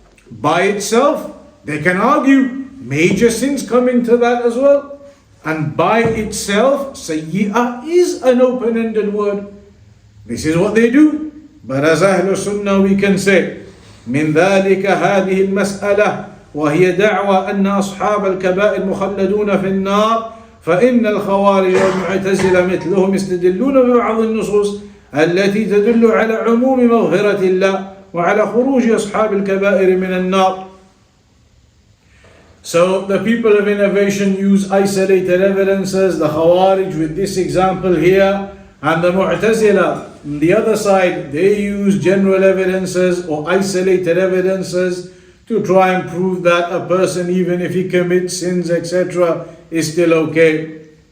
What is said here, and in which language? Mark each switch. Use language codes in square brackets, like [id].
[en] By itself, they can argue major sins come into that as well. And by itself, sayyi'ah is an open-ended word. This is what they do. But as Ahlus-Sunnah we can say, [ar] من ذلك هذه المسألة وهي دعوى أن أصحاب الكبائر مخلدون في النار فإن الخوارج والمعتزلة مثلهم يستدلون ببعض النصوص التي تدل على عموم مغفرة الله وعلى خروج أصحاب الكبائر من النار. [en] So the people of innovation use isolated evidences, the Khawarij with this example here, and the Mu'tazila on the other side, they use general evidences or isolated evidences to try and prove that a person, even if he commits sins, etc., is still okay.